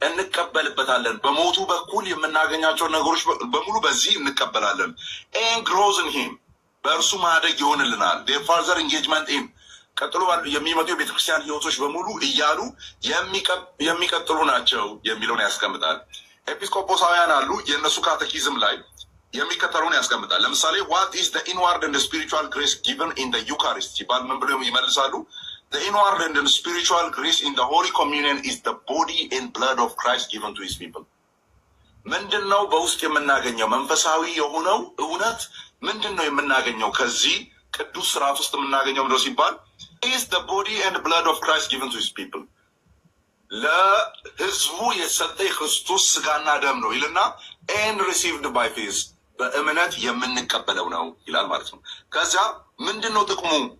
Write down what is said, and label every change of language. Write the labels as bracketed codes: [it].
[am] እንቀበልበታለን። በሞቱ በኩል የምናገኛቸውን ነገሮች በሙሉ በዚህ እንቀበላለን። [en] ኤን ግሮዝ ኢን ሂም [am] በእርሱ ማደግ ይሆንልናል። [en] ፋርዘር ኢንጌጅመንት ኢን [am] ቀጥሎ የሚመጡ የቤተክርስቲያን ህይወቶች በሙሉ እያሉ የሚቀጥሉ ናቸው የሚለውን ያስቀምጣል። ኤጲስቆጶሳውያን አሉ። የእነሱ ካቴኪዝም ላይ የሚከተለውን ያስቀምጣል። ለምሳሌ [en] ዋት ኢዝ ዘ ኢንዋርድ ኤንድ ስፒሪቹዋል ግሬስ ጊቨን ኢን ዘ ዩካሪስት [am] ሲባል ምን ብለው ይመልሳሉ? [en] The inward and spiritual grace in the Holy Communion is the body and blood of Christ given to his people. [am] ምንድነው በውስጥ የምናገኘው መንፈሳዊ የሆነው እውነት ምንድነው የምናገኘው ከዚህ ቅዱስ ስርዓት ውስጥ የምናገኘው ምንድነው ሲባል [en] is the body and blood of Christ given to his people [am] ለህዝቡ የሰጠ የክርስቶስ ስጋና ደም ነው ይልና [en] and received by faith [am] በእምነት የምንቀበለው ነው ይላል ማለት ነው። ከዚያ ምንድነው ጥቅሙ?